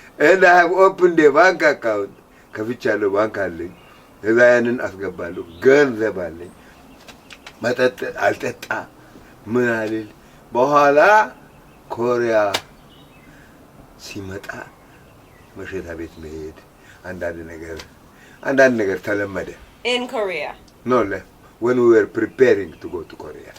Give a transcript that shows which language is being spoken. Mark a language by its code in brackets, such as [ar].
[en] And I have opened a bank account. [am] ከፍቻለሁ ባንክ አለኝ። እዛ ያንን አስገባለሁ። ገንዘብ አለኝ። መጠጥ አልጠጣ ምን አልል። በኋላ ኮሪያ ሲመጣ መሸታ ቤት መሄድ አንዳንድ ነገር ተለመደ። [en] In Korea? No, when we were preparing to go to Korea.